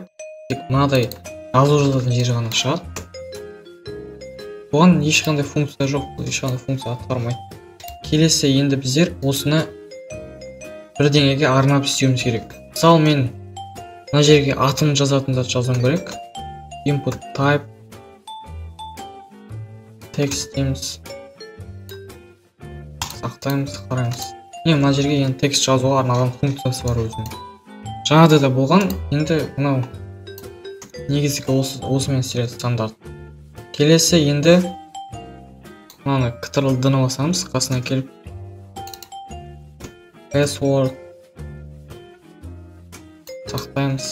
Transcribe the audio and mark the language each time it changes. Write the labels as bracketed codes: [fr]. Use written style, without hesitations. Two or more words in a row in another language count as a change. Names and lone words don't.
[kk] Тек мынадай жазу жазатын жері ғана шығады. Бұған ешқандай функция жоқ, ешқандай функция атқармайды. Келесі енді біздер осыны бірдеңеге арнап істеуіміз керек. Мысалы мен мына жерге атын жазатын зат жазуым керек. [en] Input type text дейміз. [kk] Сақтаймыз, қараймыз. Мына жерге енді текст жазуға арналған функциясы бар өзінің. Жаңада да болған, енді мынау негізгі осымен істеледі стандарт. Келесі енді мынаны Ctrl+D-ны басамыз, қасына келіп password сақтаймыз.